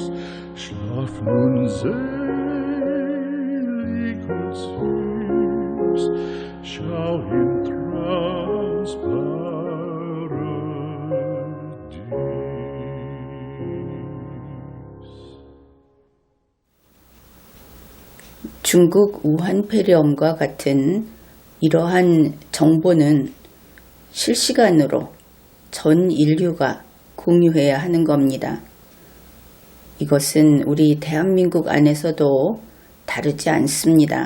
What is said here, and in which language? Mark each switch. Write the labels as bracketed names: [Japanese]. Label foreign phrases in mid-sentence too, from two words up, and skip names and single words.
[German] Schlaf nun selig und süß, schau im Traums Paradies. [Korean] 중국 우한폐렴과 같은 이러한 정보는 실시간으로 전 인류가 공유해야 하는 겁니다. 이것은 우리 대한민국 안에서도 다르지 않습니다.